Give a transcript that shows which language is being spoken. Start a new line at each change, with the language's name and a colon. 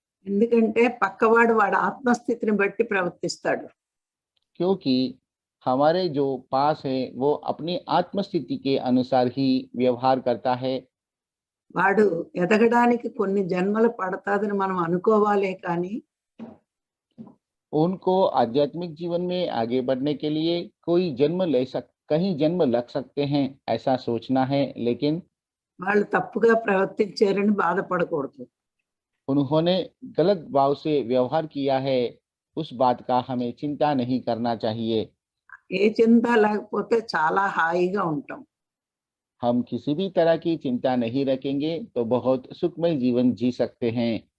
Telugu: ఎందుకంటే పక్కవాడు వాడి ఆత్మస్థితిని బట్టి ప్రవర్తిస్తాడు.
Hindi: क्योंकि हमारे जो पास है वो अपनी आत्मस्थिति के अनुसार ही व्यवहार करता है.
Telugu: వాడు ఎదగడానికి కొన్ని జన్మలు పడతాదని మనం అనుకోవాలే కానీ
Hindi: उनको आध्यात्मिक जीवन में आगे बढ़ने के लिए कहीं जन्म लग सकते हैं ऐसा सोचना है, लेकिन
Telugu: వాళ్ళు తప్పుగా ప్రవర్తించారని బాధపడకూడదు.
Hindi: उन्होंने गलत भाव से व्यवहार किया है उस बात का हमें चिंता नहीं करना चाहिए.
Telugu: ఏ చింత లేకపోతే చాలా హాయిగా ఉంటాం.
Hindi: हम किसी भी तरह की चिंता नहीं रखेंगे तो बहुत सुखमय जीवन जी सकते हैं.